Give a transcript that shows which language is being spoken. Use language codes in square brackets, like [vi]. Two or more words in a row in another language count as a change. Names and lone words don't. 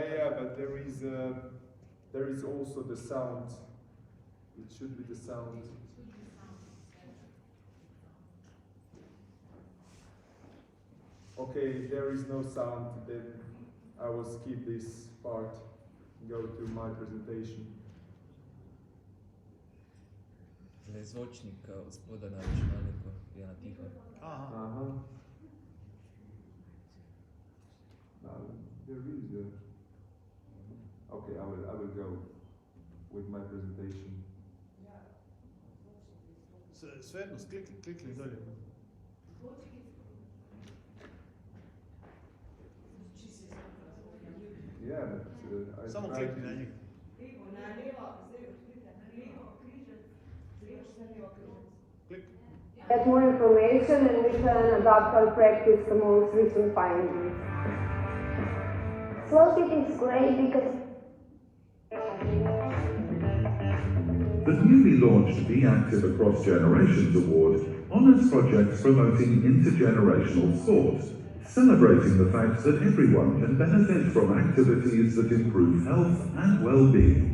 [en] Yeah, but there is also the sound. It should be the sound. Okay, there is no sound, then I will skip this part and go to my presentation. [sl] Zvočnik od spoda na računalniku je na tiho. [en] Aha. There is a... Okay, I will go with my presentation. [hr] Svejedno, klikni dolje. [en] Yeah, but I [hr] Samo [en] tried [hr] klikni na [en] to... [hr] njih. [en] Get more information, and we can adapt our practice to most recent findings. SlowFit is great because the newly launched Be Active Across Generations Award honours projects promoting intergenerational sport, celebrating the fact that everyone can benefit from activities that improve health and well-being.